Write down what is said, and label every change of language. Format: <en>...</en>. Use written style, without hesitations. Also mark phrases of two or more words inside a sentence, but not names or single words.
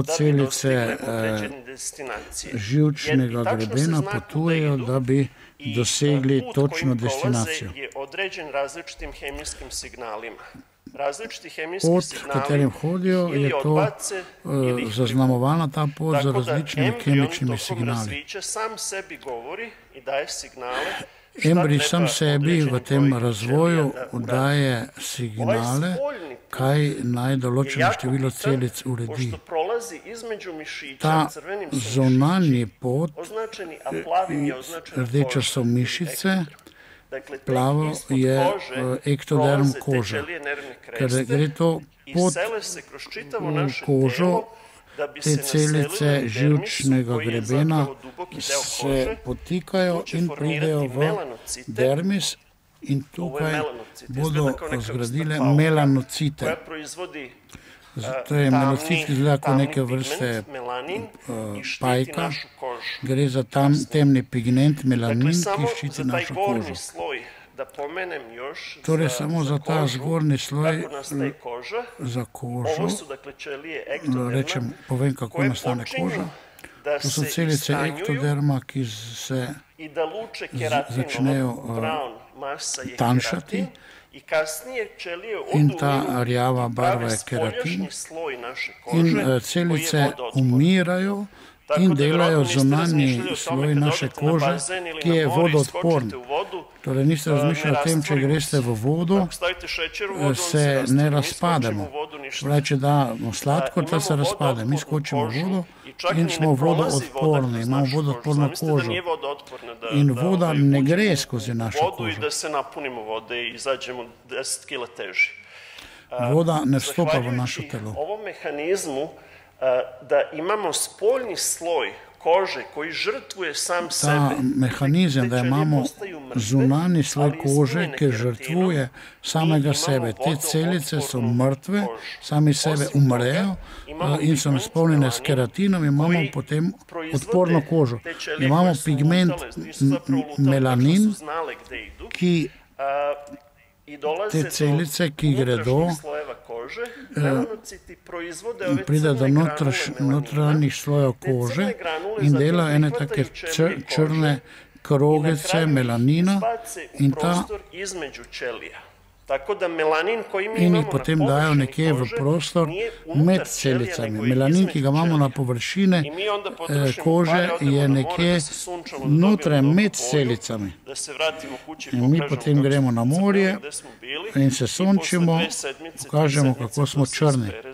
<sr>da bi</sr> <sl>celice</sl> <sr>dostigle određene destinacije.</sr> <sl>živčnega</sl> <sr>Jer i tačno se</sr> <sl>grebena</sl> <sr>zna kuda</sr> <sl>potujejo,</sl> <sr>idu</sr> <sl>da bi</sl> <sr>i</sr> <sl>dosegli</sl> <sr>put točno kojim prolaze</sr> <sl>destinacijo.</sl> <sr>je određen različitim hemijskim signalima. Različiti hemijski</sr> <sl>Pot,</sl> <sr>signali</sr> <sl>katerim hodijo,</sl> <sr>ili</sr> <sl>je to</sl> <sr>odbace, ili ih</sr> <sl>zaznamovana ta pot za</sl> <sr>tako da</sr> <sl>različnimi</sl> <sr>embrion</sr> <sl>kemičnimi</sl> <sr>tokom</sr> <sl>signali.</sl> <sr>razvića sam sebi govori i daje signale</sr> <sl>Embrij sam sebi v tem razvoju daje signale, kaj naj določeno število celic uredi.</sl> <sr>pošto prolazi između mišića</sr> <sl>Ta</sl> <sr>crvenim su</sr> <sl>zunanji pot,</sl> <sr>označeni, a plavim je označen</sr> <sl>rdeča so mišice,</sl> <sr>dakle, tek</sr> <sl>plavo</sl> <sr>ispod</sr> <sl>je</sl> <sr>kože</sr> <sl>ektoderm</sl> <sr>prolaze te</sr> <sl>kože.</sl> <sr>ćelije nervne</sr> <sl>Ker</sl> <sr>kreste</sr> <sl>gre to</sl> <sr>i</sr> <sl>pot</sl> <sr>sele se kroz čitavo naše</sr> <sl>kožo,</sl> <sr>telo da bi</sr> <sl>te</sl> <sr>se naselile</sr> <sl>celice</sl> <sr>u dermisu,</sr> <sl>živčnega</sl> <sr>koji je</sr> <sl>grebena</sl> <sr>zapravo duboki deo</sr> <sl>se</sl> <sr>kože.</sr> <sl>potikajo</sl> <sr>Tu će</sr> <sl>in</sl> <sr>formirati</sr> <sl>pridejo v</sl> <sr>melanocite.</sr> <sl>dermis in</sl> <sr>Ovo je</sr> <sl>tukaj</sl> <sr>melanocit,</sr> <sl>bodo</sl> <sr>izgleda kao neka</sr> <sl>zgradile</sl> <sr>vrsta pauka</sr> <sl>melanocite.</sl> <sr>koja proizvodi</sr> <sl>To je melocit, ki izgleda kot</sl> <sr>tamni</sr> <sl>neke vrste</sl> <sr>pigment, melanin, i štiti</sr> <sl>pajka.</sl> <sr>našu kožu.</sr> <sl>Gre za temni pigment melanin,</sl> <sr>Dakle,</sr> <sl>ki</sl> <sr>samo</sr> <sl>ščiti</sl> <sr>za taj</sr> <sl>našo</sl> <sr>gornji</sr> <sl>kožo.</sl> <sr>sloj, da pomenem još,</sr> <sl>Torej, samo za ta</sl> <sr>kožu,</sr> <sl>zgornji sloj,</sl> <sr>kako nastaje koža.</sr> <sl>za kožo,</sl> <sr>Ovo su, dakle, ćelije ektoderma,</sr> <sl>rečem, povem, kako</sl> <sr>koje</sr> <sl>nastane</sl> <sr>počinju</sr> <sl>koža.</sl> <sr>da</sr> <sl>To so</sl> <sr>se</sr> <sl>celice</sl> <sr>istanjuju</sr> <sl>ektoderma, ki se</sl> <sr>i da luče keratin,</sr> <sl>začnejo,</sl> <sr>brown masa je</sr> <sl>tanjšati.</sl> <sr>keratin, i kasnije ćelije</sr> <sl>In</sl> <sr>odu</sr> <sl>ta rjava</sl> <sr>i</sr> <sl>barva</sl> <sr>prave</sr> <sl>je keratin.</sl> <sr>spoljašnji sloj naše kože,</sr> <sl>in</sl> <sr>koji je</sr> <sl>celice</sl> <sr>vodootporan.</sr> <sl>umirajo</sl> <sr>Tako</sr> <sl>in</sl> <sr>da</sr> <sl>delajo</sl> <sr>vjerojatno niste</sr> <sl>zunanji</sl> <sr>razmišljali o tome</sr> <sl>sloj</sl> <sr>kad</sr> <sl>naše</sl> <sr>odete na</sr> <sl>kože,</sl> <sr>bazen ili</sr> <sl>ki</sl> <sr>na</sr> <sl>je</sl> <sr>more i</sr> <sl>vodoodporen.</sl> <sr>skočite u vodu,</sr> <sl>Torej niste razmišljali o tem, če</sl> <sr>rastvori</sr> <sl>greste</sl> <sr>se.</sr> <sl>v vodo, Ako stavite šećer u vodu, on se raste. ne</sl> <sr>Mi</sr> <sl>razpademo.</sl> <sr>skočimo u vodu, ništa.</sr> <sl>Torej, če damo sladkor, ta se</sl> <sr>Imamo</sr> <sl>razpade. Mi</sl> <sr>vodootpornu</sr> <sl>skočimo v</sl> <sr>kožu</sr> <sl>vodo</sl> <sr>i čak</sr> <sl>in</sl> <sr>ni</sr> <sl>smo</sl> <sr>ne prolazi voda</sr> <sl>vodoodporni,</sl> <sr>kroz</sr> <sl>imamo</sl> <sr>našu</sr> <sl>vodoodporno</sl> <sr>Zamislite da</sr> <sl>kožo.</sl> <sr>nije vodootporna,</sr> <sl>In voda ne gre</sl> <sr>uđemo</sr> <sl>skozi</sl> <sr>u</sr> <sl>našo</sl> <sr>vodu</sr> <sl>kožo.</sl> <sr>i da se napunimo vode i izađemo 10 kila teži.</sr> <sl>Voda ne vstopa v</sl> <sr>Zahvaljujući</sr> <sl>naše telo.</sl> <sr>ovom mehanizmu da imamo spoljni sloj kože koji žrtvuje sam sebe.</sr> <sl>Ta mehanizem,</sl> <sr>Te</sr> <sl>da</sl> <sr>ćelije</sr> <sl>imamo</sl> <sr>postaju mrtve,</sr> <sl>zunani sloj</sl> <sr>ali</sr> <sl>kože,</sl> <sr>ispunjene</sr> <sl>ki</sl> <sr>keratinom.</sr> <sl>žrtvuje</sl> <sr>Mi</sr> <sl>samega</sl> <sr>imamo</sr> <sl>sebe. Te celice so</sl> <sr>vodootpornu</sr> <sl>mrtve,</sl> <sr>kožu.</sr> <sl>sami sebe</sl> <sr>Osim</sr> <sl>umrejo</sl> <sr>toga, imamo</sr> <sl>in so</sl> <sr>pigment</sr> <sl>naspolnjene s</sl> <sr>melanin,</sr> <sl>keratinom, imamo</sl> <sr>koji</sr> <sl>potem</sl> <sr>proizvode</sr> <sl>odporno kožo.</sl> <sr>te ćelije</sr> <sl>Imamo</sl> <sr>koje su</sr> <sl>pigment</sl> <sr>lutale, nisu zapravo lutale,</sr> <sl>melanin,</sl> <sr>tačno su znale gde idu.</sr> <sl>ki</sl> <sr>I dolaze</sr> <sl>te celice, ki</sl> <sr>do</sr> <sl>gredo,</sl> <sr>unutrašnjih slojeva kože, melanociti proizvode ove</sr> <sl>pride do</sl> <sr>crne granule melanina.</sr> <sl>notranjih slojev</sl> <sr>Te crne</sr> <sl>kože</sl> <sr>granule</sr> <sl>in</sl> <sr>zatim</sr> <sl>dela ene</sl> <sr>prihvataju</sr> <sl>take</sl> <sr>ćelije</sr> <sl>črne</sl> <sr>kože i na</sr> <sl>krogice</sl> <sr>kraju ih</sr> <sl>melanina</sl> <sr>izbace u</sr> <sl>in ta</sl> <sr>prostor između ćelija. Tako da melanin koji mi</sr> <sl>in</sl> <sr>imamo</sr> <sl>jih potem dajo nekje v prostor med celicami. Melanin, ki ga imamo na površine kože, je nekje znotraj med celicami. In mi potem gremo na morje in se sončimo, pokažemo, kako smo črni.</sl>